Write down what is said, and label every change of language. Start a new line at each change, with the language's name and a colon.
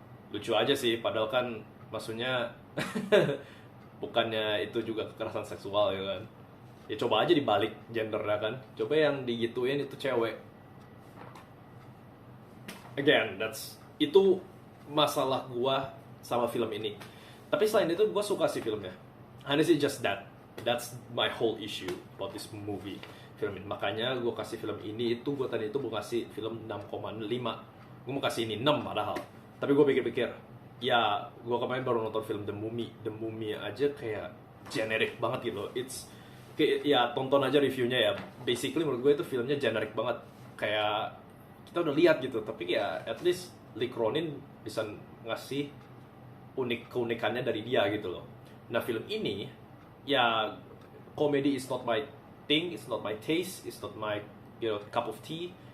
Indonesian: Lucu aja sih, padahal kan maksudnya bukannya itu juga kekerasan seksual ya kan. Ya coba aja dibalik gendernya kan, coba yang digituin itu cewek. Again, itu masalah gua sama film ini. Tapi selain itu gua suka sih filmnya.
English: Honestly just that's my whole issue about this movie,
Indonesian: film ini. Makanya gua kasih film ini itu, gua tadi itu mau kasih film 6,5. Gua mau kasih ini 6 padahal. Tapi gua pikir-pikir, ya gua kemarin baru nonton film The Mummy aja kayak generic banget gitu. Ya tonton aja reviewnya ya. Basically menurut gue itu filmnya generic banget. Kayak kita udah lihat gitu, tapi ya at least Lee Cronin bisa ngasih keunikannya dari dia gitu loh. Nah film ini ya komedi
English: is not my thing, it's not my taste, it's not my cup of tea.